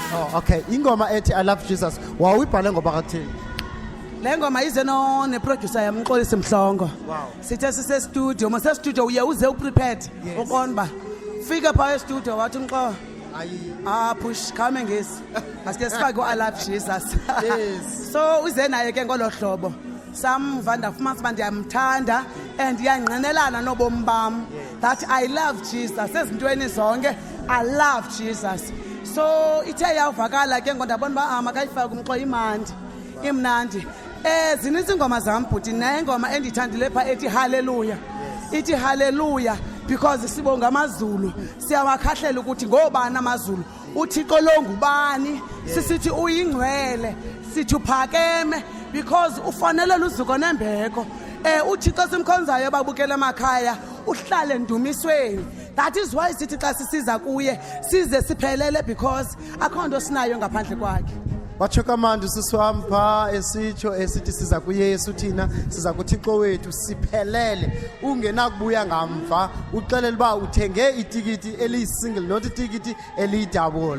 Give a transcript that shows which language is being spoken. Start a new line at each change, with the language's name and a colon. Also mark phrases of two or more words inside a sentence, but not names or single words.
Xhosa: Okay, ingoma ethi I love Jesus. Wawuyibhale ngoba kathini? Le ngoma ize neproducer yami uXolisi Mhlongo.
English: Wow.
Xhosa: Sithe sise studio, mase studio uye uze uprepared.
English: Yes.
Xhosa: Uqonda ba. Fika pha e-studio wathi Mxo. Ayi. Push khame ngesi. Asike sifake I love Jesus.
English: Yes.
Xhosa: So uze naye ke ngolo hlobo. Samva ndafumana manje ndiyamthanda and yangqinelana nobomi bam that I love Jesus. Sezintweni zonke I love Jesus. So ithe yavakala ke ngondabona ba makayifake uMxo imandi. Imnandi. Zininzi ingoma zam bhuti nengoma endithandile pha ethi hallelujah. Ithi hallelujah because sibonga amazulu. Siyawakhahlela ukuthi ngobani amazulu. uThixo lo ngubani sisithi uyingcwele sithi uphakeme because ufanele uzuko nembeko uThixo simkhonzayo babukela emakhaya uhlale ndumisweni. That is why sithi xa sisiza kuye size siphelele because akho nto sinayo ngaphandle kwakhe. Watsho kamandi sisiwampa esitsho esithi siza kuyesu thina siza kuThixo wethu siphelele ungenakubuya ngamva uxelele ba uthenge itikiti eliyi-single not itikiti eliyi-double.